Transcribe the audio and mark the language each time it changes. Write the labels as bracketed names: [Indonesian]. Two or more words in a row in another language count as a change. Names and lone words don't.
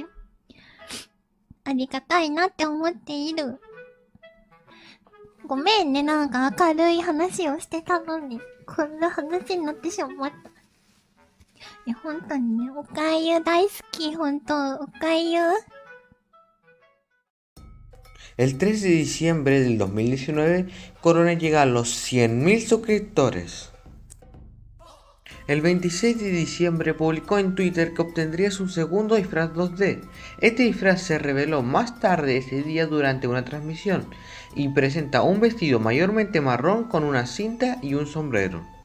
[Japanese] ありがたいなって思っている。ごめんね、なんか明るい話をしてたのに、こんな話になってしまった。いや、本当にね、おかゆ大好き、本当おかゆ。 [Spanish] El 3 de diciembre del 2019, Corone llega a los 100.000 suscriptores. El 26 de diciembre publicó en Twitter que obtendría su segundo disfraz 2D. Este disfraz se reveló más tarde ese día durante una transmisión y presenta un vestido mayormente marrón con una cinta y un sombrero.